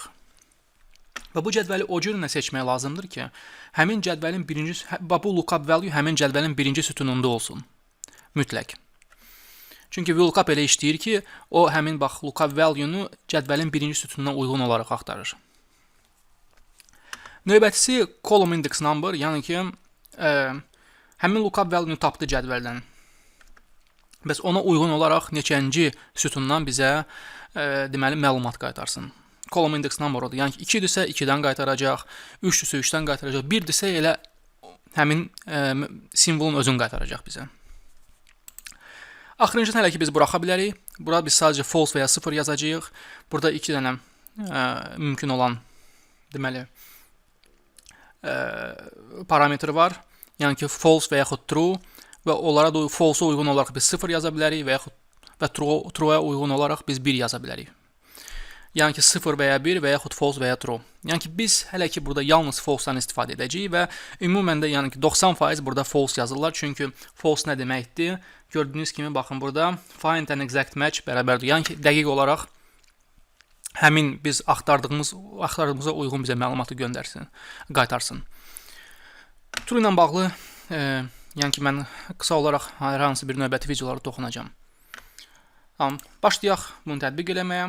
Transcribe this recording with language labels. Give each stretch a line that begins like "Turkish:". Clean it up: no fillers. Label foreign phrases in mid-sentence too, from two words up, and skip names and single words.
Azerbaijani: Və bu cədvəli o cür seçmək lazımdır ki, həmin cədvəlin bu
English: lookup value
Azerbaijani: həmin cədvəlin birinci sütununda olsun. Mütləq. Çünki VLOOKUP elə işləyir ki, o həmin bax
English: lookup value-nu
Azerbaijani: cədvəlin birinci sütununa uyğun olaraq axtarır.
English: Növbətisi column index number,
Azerbaijani: yəni ki, həmin
English: lookup value-nu
Azerbaijani: tapdı cədvəldən. Bəs ona uyğun olaraq neçənci sütundan bizə deməli məlumat qaytarsın.
English: Column index number odur.
Azerbaijani: Yəni ki, 2-dirsə 2-dən qaytaracaq, 3-dirsə 3-dən qaytaracaq, 1-dirsə elə həmin simvolun özünü qaytaracaq bizə. Axırıncısını hələ ki biz buraxa bilərik. Burada biz sadəcə false və ya 0 yazacağıq. Burada 2 dənə mümkün olan deməli parametr var. Yəni ki, false və yaxud true və onlara da false-a uyğun olaraq biz 0 yaza bilərik və yaxud true-a uyğun olaraq biz 1 yaza bilərik. Yəni ki, 0 və ya 1 və yaxud false və ya true. Yəni ki, biz hələ ki burada yalnız false-dan istifadə edəcəyik və ümumən də yəni ki 90% burada false yazırlar. Çünki false nə deməkdir? Gördüyünüz kimi baxın burada
English: find an exact match
Azerbaijani: bərabərdir. Yəni ki, dəqiq olaraq həmin biz axtardığımıza uyğun bizə məlumatı qaytarsın. True ilə bağlı yəni ki, mən qısa olaraq hər hansı bir növbəti videolara toxunacağam. Tamam, başlayaq bunu tətbiq eləməyə.